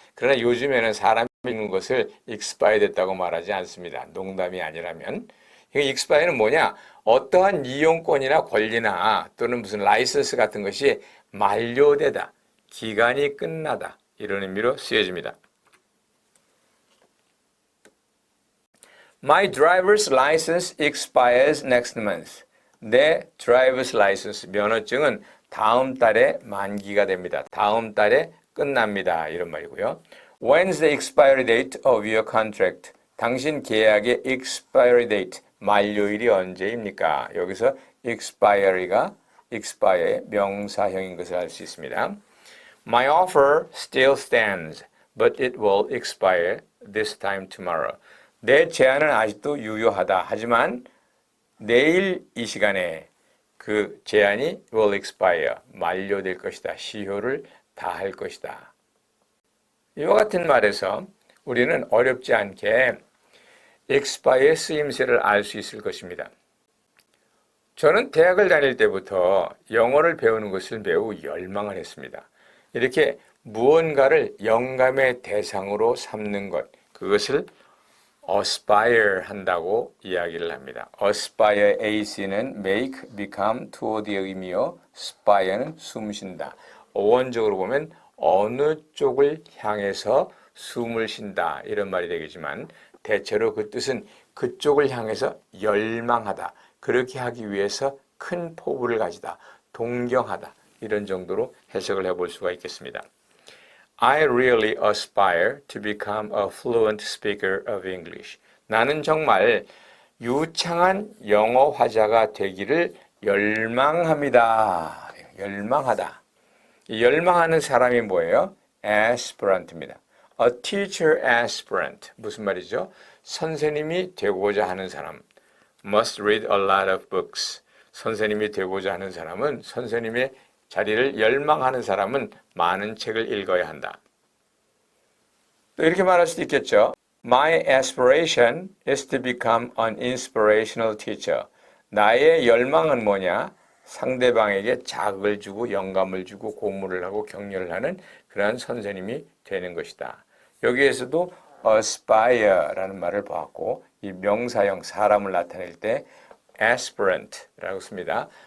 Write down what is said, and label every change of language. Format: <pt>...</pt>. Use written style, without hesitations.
<ko>그러나 요즘에는 사람이 죽는 것을 expire 됐다고 말하지 않습니다. 농담이 아니라면. expire는 뭐냐? 어떠한 이용권이나 권리나 또는 무슨 라이선스 같은 것이 만료되다, 기간이 끝나다 이런 의미로 쓰여집니다.</ko> <en>My driver's license expires next month.</en> <ko>내 driver's license 면허증은 다음 달에 만기가 됩니다. 다음 달에 끝납니다. 이런 말이고요.</ko> <en>When's the expiry date of your contract?</en> <ko>당신 계약의 expiry date, 만료일이 언제입니까? 여기서 expiry가 expire의 명사형인 것을 알 수 있습니다.</ko> <en>My offer still stands, but it will expire this time tomorrow.</en> <ko>내 제안은 아직도 유효하다. 하지만 내일 이 시간에 그 제안이</ko> <en>will expire,</en> <ko>만료될 것이다. 시효를 다할 것이다. 이와 같은 말에서 우리는 어렵지 않게 expire의 쓰임새를 알 수 있을 것입니다. 저는 대학을 다닐 때부터 영어를 배우는 것을 매우 열망을 했습니다. 이렇게 무언가를 영감의 대상으로 삼는 것, 그것을 aspire 한다고 이야기를 합니다. aspire, ac는 make, become, to의 의미요. spire는 숨쉰다. 어원적으로 보면 어느 쪽을 향해서 숨을 쉰다 이런 말이 되겠지만 대체로 그 뜻은 그쪽을 향해서 열망하다. 그렇게 하기 위해서 큰 포부를 가지다. 동경하다. 이런 정도로 해석을 해볼 수가 있겠습니다.</ko> <en>I really aspire to become a fluent speaker of English.</en> <ko>나는 정말 유창한 영어 화자가 되기를 열망합니다. 열망하다. 이 열망하는 사람이 뭐예요? aspirant입니다.</ko> <en>A teacher aspirant.</en> <ko>무슨 말이죠? 선생님이 되고자 하는 사람.</ko> <en>Must read a lot of books.</en> <ko>선생님이 되고자 하는 사람은 선생님의 자리를 열망하는 사람은 많은 책을 읽어야 한다. 또 이렇게 말할 수도 있겠죠.</ko> <en>My aspiration is to become an inspirational teacher.</en> <ko>나의 열망은 뭐냐? 상대방에게 자극을 주고 영감을 주고 고무를 하고 격려를 하는 그러한 선생님이 되는 것이다. 여기에서도 aspire라는 말을 보았고 이 명사형 사람을 나타낼 때 aspirant라고 씁니다.</ko>